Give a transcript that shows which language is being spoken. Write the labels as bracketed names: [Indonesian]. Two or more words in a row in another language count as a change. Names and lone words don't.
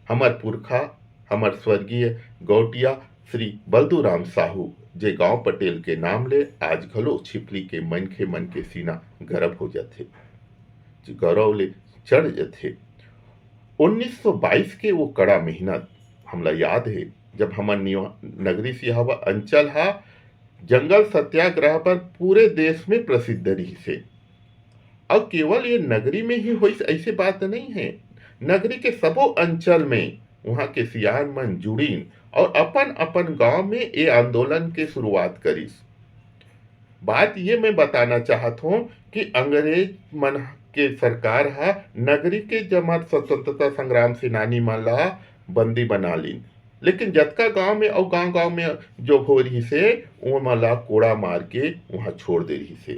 [Chhattisgarhi] हमर पुरखा हमर स्वर्गीय गौटिया श्री बलदूराम साहू जे गांव पटेल के नाम ले आज घलो छिपली के मनखे मन के सीना गरम हो जाथे, गौरव ले चढ़ जाथे। 1922 के वो कड़ा मेहनत हमला याद है, जब हमर नगरी सिहावा अंचल हा जंगल सत्याग्रह पर पूरे देश में प्रसिद्ध रही से। अब केवल ये नगरी में ही हुई ऐसी बात नहीं है, नगरी के सबो अंचल में वहां के सियान मन जुड़ीन और अपन अपन गांव में ये आंदोलन के शुरुआत करीस। बात ये मैं बताना चाहत हूँ कि अंग्रेज मन के सरकार हा नगरी के जमात स्वतंत्रता संग्राम सेनानी मन ला बंदी बना लीन, लेकिन जतका गांव में और गांव गांव में जो हो रही से वो मला कोड़ा मार के वहां छोड़ दे रही से।